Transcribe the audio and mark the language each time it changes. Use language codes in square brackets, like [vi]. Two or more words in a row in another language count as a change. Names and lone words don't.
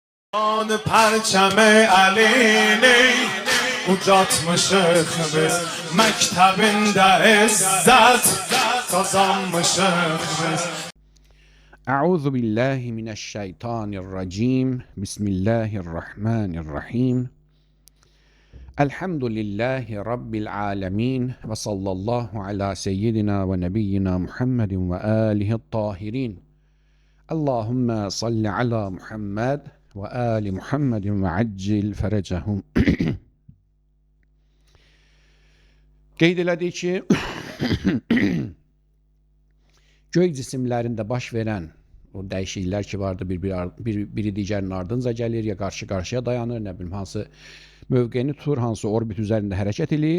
[fa] آن پرچم [az] علینی ucatmışıq biz məktəbində izzət qazanmışıq biz. [ar] أعوذ بالله من الشيطان الرجيم بسم الله الرحمن الرحيم الحمد لله رب العالمين وصلى الله على سيدنا ونبينا محمد وآله الطاهرين اللهم صل على محمد وآل محمد وعجل فرجهم. [az] Qeyd elədik ki, göy cisimlərində baş verən o dəyişikliklər ki vardı, biri digərinin ardınca gəlir, ya qarşı-qarşıya dayanır, nə bilim hansı mövqeyini tutur, hansı orbit üzərində hərəkət edir.